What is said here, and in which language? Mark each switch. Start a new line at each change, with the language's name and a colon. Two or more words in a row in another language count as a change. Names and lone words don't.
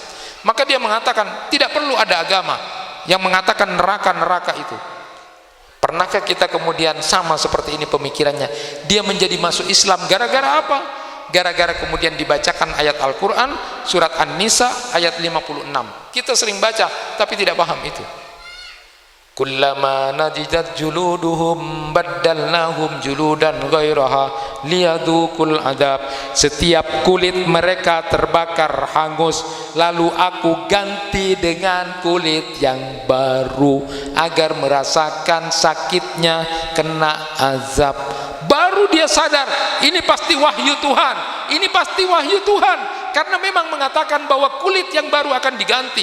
Indonesian: Maka dia mengatakan tidak perlu ada agama yang mengatakan neraka itu. Pernahkah kita kemudian sama seperti ini pemikirannya? Dia menjadi masuk Islam gara-gara apa? Gara-gara kemudian dibacakan ayat Al-Quran surat An-Nisa ayat 56. Kita sering baca tapi tidak paham itu.
Arabic: كلما نضجت جلودهم بدلناهم جلودا غيرها ليذوقوا العذاب.
Indonesian: Setiap kulit mereka terbakar hangus, lalu aku ganti dengan kulit yang baru agar merasakan sakitnya kena azab. Baru dia sadar ini pasti wahyu Tuhan, ini pasti wahyu Tuhan, karena memang mengatakan bahwa kulit yang baru akan diganti.